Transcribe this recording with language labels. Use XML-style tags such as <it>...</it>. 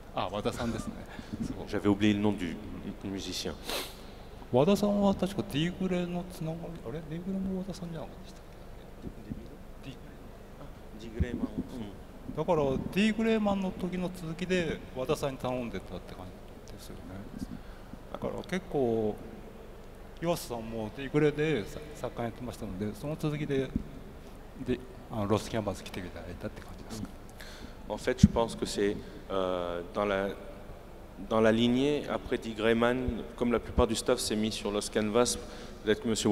<ja>Ah, Wada-sanですね。</ja> <fr>J'avais oublié le nom du musicien.</fr> <ja>和田さんは確か D グレのつながり、あれ D グレも和田さんじゃなかったでしたっけ？ディグレーマン、だから D グレーマンの時の続きで和田さんに頼んでたって感じですよね。だから結構岩瀬さんも D グレで作家やってましたので、その続きでロスキャンバス来ていただいたって感じですか。</ja> <fr>En fait, je pense que c'est dans la lignée, après Dick Grayman, comme la plupart du staff s'est mis sur Lost Canvas, peut-être que M.</fr>